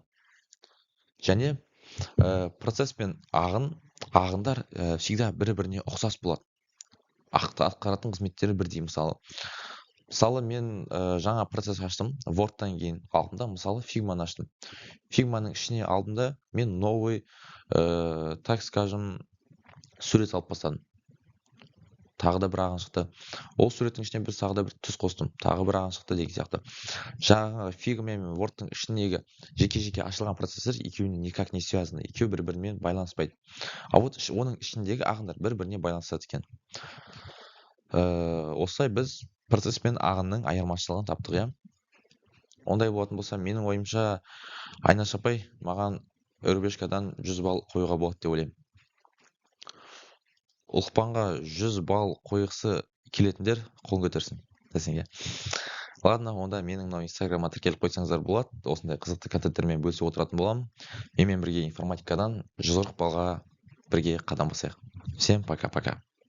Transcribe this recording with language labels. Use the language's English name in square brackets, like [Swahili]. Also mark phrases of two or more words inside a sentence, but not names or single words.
[Kazakh] Және процесс пен ағындар всегда бір-біріне ұқсас болады. Атқаратын қызметтері бірдей. Мысалы, мен жаңа процесс аштым, Word'тан кейін алдымда, мысалы, Figma'ны аштым. Figma'ның ішіне алдымда мен [Russian] новый, так скажем, [Kazakh] сурет алып бастадым. Тағы да бір ағын шықты. Ол суреттің ішіне бір тағы да бір түс қостым. Тағы бір ағын шықты деген сияқты. Жаңағы Figma мен Word'тың ішіндегі жеке-жеке ашылған процессор екеуіне [Russian] никак не связаны. [Kazakh] Екеуі бір-бірімен байланыспайды. [Russian] А вот [Kazakh] оның ішіндегі ағындар бір-біріне байланысады екен. Осылай біз процесс пен ағынның айырмашылығын таптық, иә. Ондай болатын болса, менің ойымша, Айнаш апай, маған Өрбешкадан 100 балл қоюға болады деп ойлаймын. Ұлықпанға 100 балл қойғысы келетіндер қолын көтерсін десең, иә. Ладно, онда менің Инстаграмға тіркеліп қойсаңыздар болады. Осындай қызықты контенттермен бөлісіп отыратын боламын. Менімен бірге информатикадан 140 баллға бірге қадам басайық. [Russian] Всем пока-пока.